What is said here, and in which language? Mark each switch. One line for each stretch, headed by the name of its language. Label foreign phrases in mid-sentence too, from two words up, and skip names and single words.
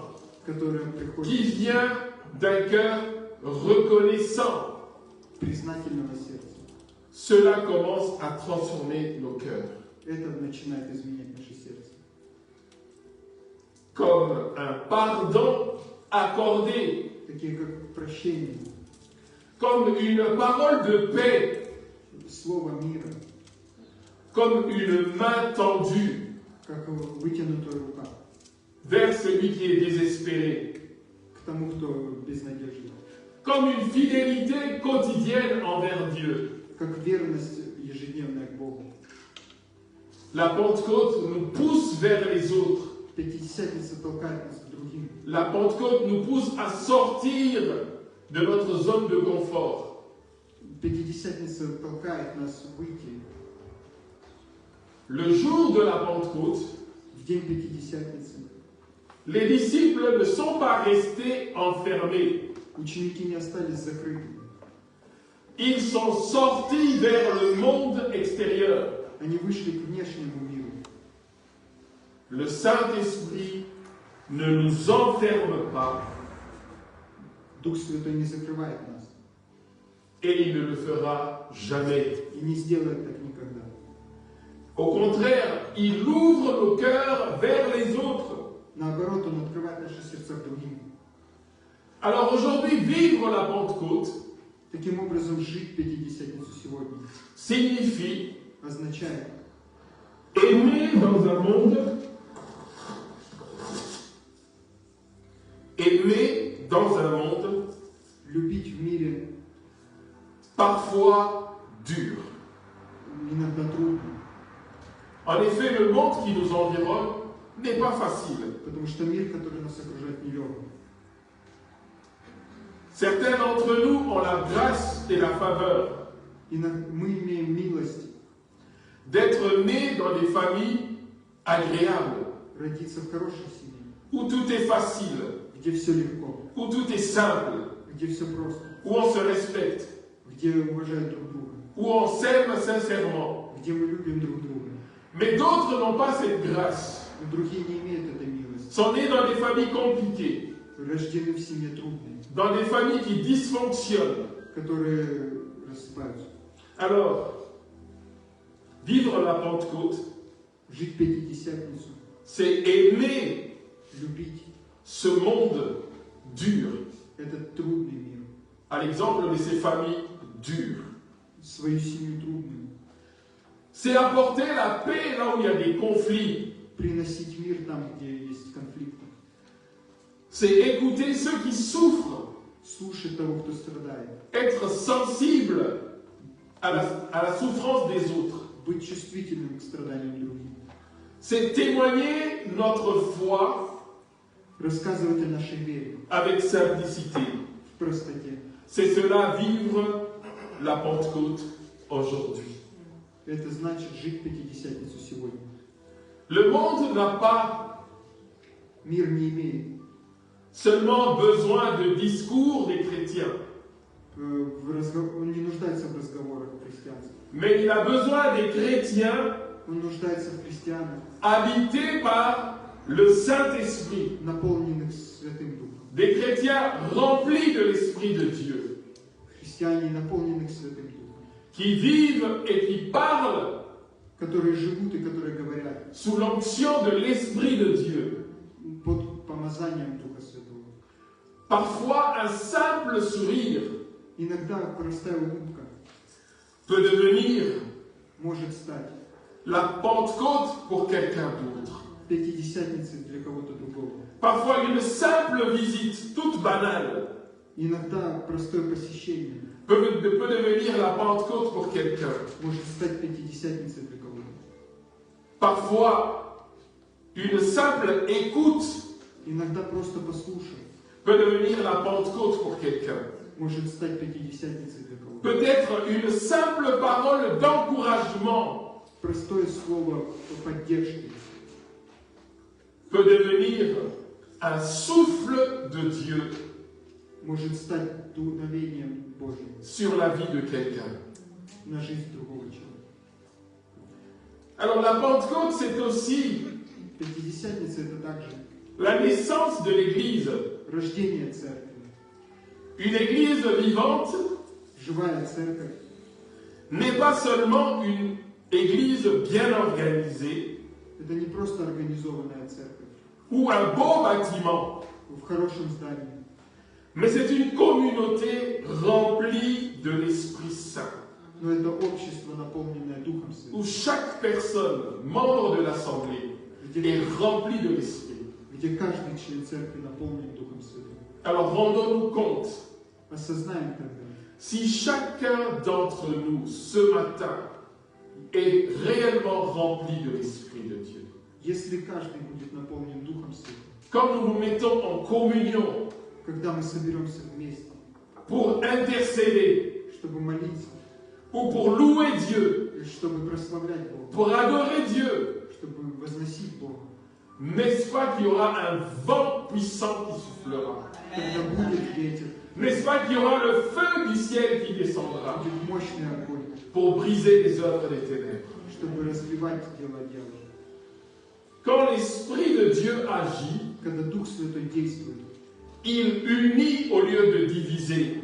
Russian: которая
French: qui
Russian: приходит
French: vient d'un cœur reconnaissant.
Russian: признательного сердца.
French: Cela commence à transformer nos cœurs.
Russian: Это начинает изменять наше сердце.
French: Comme un pardon accordé,
Russian: Такие как прощение,
French: comme une parole de paix,
Russian: слово мира,
French: comme une main tendue
Russian: как вытянутая рука
French: vers celui qui est désespéré,
Russian: к тому, кто без надежды,
French: comme une fidélité quotidienne envers Dieu.
Russian: как верность ежедневная к Богу.
French: La Pentecôte nous pousse vers les autres.
Russian: Пятидесятница толкает нас к другим.
French: La Pentecôte nous pousse à sortir de notre zone de confort.
Russian: Пятидесятница толкает нас выйти.
French: Le jour de la Pentecôte,
Russian: В день Пятидесятницы
French: les disciples ne sont pas restés enfermés.
Russian: ученики не остались закрытыми.
French: Ils sont sortis vers le monde extérieur.
Russian: Они вышли к внешнему миру.
French: Le Saint-Esprit ne nous enferme pas
Russian: Дух Святой не закрывает нас
French: et il ne le fera jamais.
Russian: и не сделает так никогда.
French: Au contraire, il ouvre nos cœurs vers les autres.
Russian: Наоборот, Он открывает наши сердца к другим.
French: Alors aujourd'hui, vivre la Pentecôte
Russian: Таким образом, жить Пятидесятницу сегодня
French: signifie
Russian: означает
French: aimer dans un monde
Russian: любить в мире
French: parfois dur.
Russian: иногда трудно,
French: En effet, le monde qui nous environne n'est pas facile.
Russian: потому что мир, который нас окружает, нелегкий.
French: Certains d'entre nous ont la grâce et la faveur
Russian: Мы имеем милость
French: d'être nés dans des familles agréables,
Russian: родиться в хорошей семье,
French: où tout est facile,
Russian: где все легко,
French: où tout est simple,
Russian: где все просто,
French: où on se respecte,
Russian: где уважают друг друга,
French: où on s'aime sincèrement.
Russian: где мы любим друг друга.
French: Mais d'autres n'ont pas cette grâce,
Russian: Но другие не имеют этой милости.
French: sont nés dans des familles compliquées,
Russian: Рождены в семье трудной,
French: dans des familles qui dysfonctionnent.
Russian: которые рассыпаются.
French: Alors, vivre la Pentecôte,
Russian: Жить Пятидесятницу,
French: c'est aimer
Russian: любить
French: ce monde dur,
Russian: этот трудный мир,
French: à l'exemple de ces familles dures.
Russian: свою семью трудную,
French: C'est apporter la paix là où il y a des conflits.
Russian: приносить мир там, где есть конфликты,
French: C'est écouter ceux qui souffrent,
Russian: слушать того, кто страдает,
French: être sensible à la souffrance des autres.
Russian: быть чувствительным к страданиям других,
French: C'est témoigner notre foi
Russian: рассказывать о нашей вере
French: avec simplicité.
Russian: в простоте.
French: C'est cela vivre la Pentecôte aujourd'hui.
Russian: Это значит жить Пятидесятницу сегодня.
French: Le monde n'a pas
Russian: Мир не имеет
French: seulement besoin de discours des chrétiens,
Russian: он не нуждается в разговорах христианских.
French: mais il a besoin des chrétiens
Russian: Он нуждается в христианах,
French: habités par le Saint-Esprit,
Russian: наполненных Святым Духом.
French: des chrétiens remplis de l'Esprit de Dieu,
Russian: Христиане, наполненных Святым Духом,
French: qui vivent et qui parlent
Russian: которые живут и которые говорят
French: sous l'onction de l'Esprit de Dieu.
Russian: под помазанием Духа Святого.
French: Parfois, un simple sourire
Russian: Иногда простая улыбка
French: peut devenir
Russian: может стать
French: la Pentecôte pour quelqu'un d'autre.
Russian: Пятидесятницей для кого-то другого.
French: Parfois, une simple visite, toute banale,
Russian: Иногда простое посещение
French: peut devenir la Pentecôte pour quelqu'un.
Russian: может стать Пятидесятницей для кого-то.
French: Parfois, une simple écoute
Russian: Иногда просто послушай
French: peut devenir la Pentecôte pour quelqu'un.
Russian: может стать Пятидесятницей для кого-то.
French: Peut-être une simple parole d'encouragement
Russian: Простое слово поддержки
French: peut devenir un souffle de Dieu
Russian: может стать дуновением Божьим
French: sur la vie de quelqu'un.
Russian: на жизнь другого человека.
French: Alors la Pentecôte, c'est aussi
Russian: Пятидесятница — это также
French: la naissance de l'Église.
Russian: рождение церкви.
French: Une Église vivante
Russian: Живая церковь
French: n'est pas seulement une Église bien organisée —
Russian: это не просто организованная церковь
French: ou un beau bâtiment,
Russian: в хорошем здании,
French: mais c'est une communauté remplie de l'Esprit Saint,
Russian: но это общество, наполненное Духом
French: où
Russian: Святым,
French: chaque personne, membre de l'Assemblée, est remplie de l'Esprit.
Russian: где каждый член церкви наполнен Духом Святым.
French: Alors rendons-nous compte,
Russian: Осознаем тогда,
French: si chacun d'entre nous ce matin est réellement rempli de l'Esprit de Dieu,
Russian: если каждый будет наполнен Духом Святым,
French: quand nous nous mettons en communion
Russian: когда мы соберемся вместе,
French: pour intercéder
Russian: чтобы молиться,
French: ou pour louer Dieu,
Russian: и чтобы прославлять Бога,
French: pour adorer Dieu,
Russian: чтобы возносить Бога,
French: n'est-ce pas qu'il y aura un vent puissant qui soufflera?
Russian: когда будет ветер,
French: N'est-ce pas qu'il y aura le feu du ciel qui descendra
Russian: будет мощный огонь,
French: pour briser les œuvres des ténèbres?
Russian: чтобы разбивать дела дьявола.
French: Quand l'Esprit de Dieu agit,
Russian: Когда Дух Святой действует,
French: il unit au lieu de diviser.